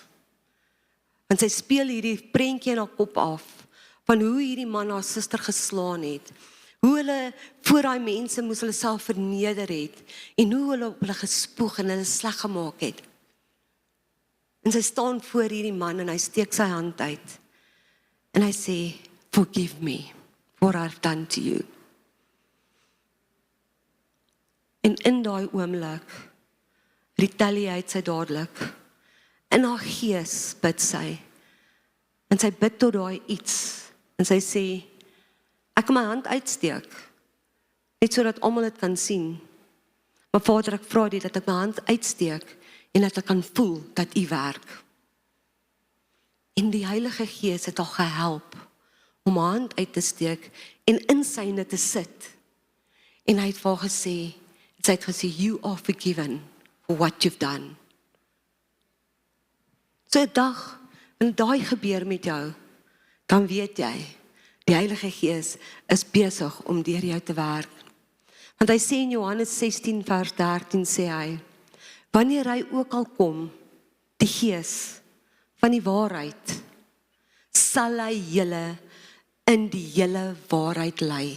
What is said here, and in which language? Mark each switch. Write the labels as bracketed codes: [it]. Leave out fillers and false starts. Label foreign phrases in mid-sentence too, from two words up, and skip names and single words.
[af] Want sy speel hierdie prentjie in haar kop af, van hoe hierdie man haar suster geslaan het, hoe hulle voor daai mense moes hulle self verneder het, en hoe hulle op hulle gespoeg en hulle sleg gemaak het. En sy staan voor hierdie man, en hy steek sy hand uit, en hy sê, [en] forgive me, for I've done to you. [af] En in daai oomblik, retaliate sy dadelik, in haar gees bid sy, en sy bid tot daai iets, en sy sê, ek kan my hand uitsteek, net so dat almal dit kan sien, maar Vader, ek vra dit dat ek my hand uitsteek, en dat ek kan voel dat U werk. En die Heilige Gees het haar gehelp, om haar hand uit te steek, en in syne te sit, en hy het vir haar gesê, sy het gesê, [en] you are forgiven for what you've done. [af] So 'n dag, en daai gebeur met jou, dan weet jy, die Heilige Gees is besig om deur jou te werk. Want hy sê in Johannes 16 vers 13 sê hy, wanneer hy ook al kom, die Gees van die waarheid, sal hy julle in die hele waarheid lei.